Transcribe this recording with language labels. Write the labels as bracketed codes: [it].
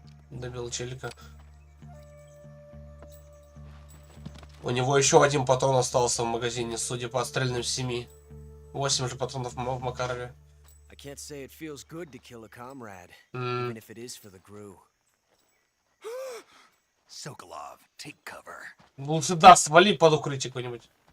[ru] Добил челика. У него еще один патрон остался в магазине, судя по отстрельным 7. 8 же патронов в Макарове. [en] I can't say it feels good to kill a comrade, even if it is for the Gru. Sokolov, take cover. [ru] Лучше да, свали под укрытие какое-нибудь.